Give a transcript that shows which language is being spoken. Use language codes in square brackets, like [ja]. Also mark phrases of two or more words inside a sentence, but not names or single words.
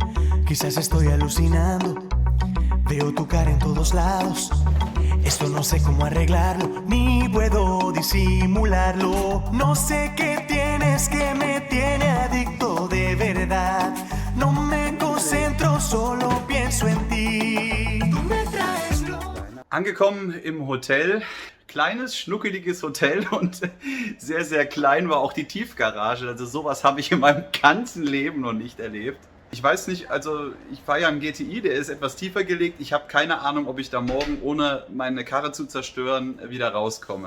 [es] Quizás estoy alucinando. Veo tu cara en todos lados. Esto no sé cómo arreglarlo, ni puedo disimularlo. No sé qué tienes que me tiene adicto de verdad. No me concentro, solo pienso en ti. Tú me traes lo... [de] Angekommen im Hotel. Kleines, schnuckeliges Hotel und sehr, sehr klein war auch die Tiefgarage. Also sowas habe ich in meinem ganzen Leben noch nicht erlebt. Ich weiß nicht, also ich fahre ja einen GTI, der ist etwas tiefer gelegt. Ich habe keine Ahnung, ob ich da morgen, ohne meine Karre zu zerstören, wieder rauskomme.